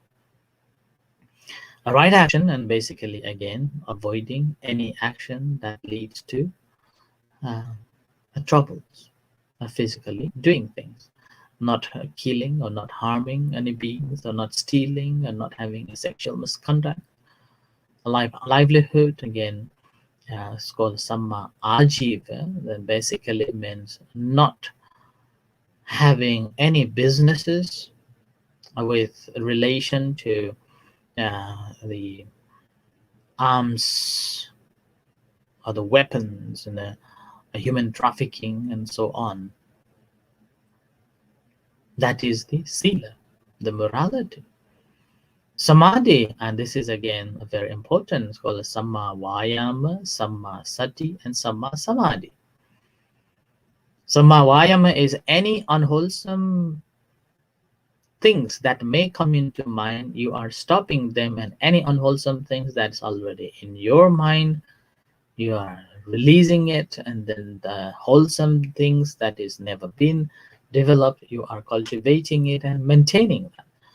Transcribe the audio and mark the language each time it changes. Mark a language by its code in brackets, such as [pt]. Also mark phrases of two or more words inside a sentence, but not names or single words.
[en] A right action, and basically again avoiding any action that leads to troubles, physically doing things, not killing or not harming any beings, or not stealing, or not having a sexual misconduct. A livelihood, again, it's called [pi] samma ajiva. [en] That basically means not having any businesses with relation to the arms or the weapons and the human trafficking and so on. That is the sila, the morality. Samadhi, and this is again very important, it's called [pi] samma vayama, samma sati, [en] and [pi] samma samadhi. Samma vayama [en] is any unwholesome things that may come into mind, you are stopping them, and any unwholesome things that's already in your mind, you are releasing it, and then the wholesome things that is never been developed, you are cultivating it and maintaining that.